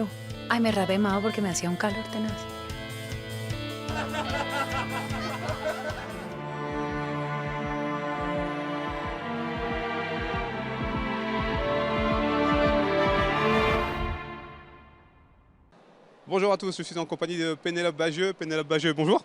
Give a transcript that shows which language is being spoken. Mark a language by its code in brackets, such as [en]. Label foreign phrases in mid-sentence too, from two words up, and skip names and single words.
[es] Ay, me rapé Mao porque me hacía un calor tenaz. [fr] Bonjour à tous, je suis en compagnie de Pénélope Bagieux. Pénélope Bagieux, bonjour.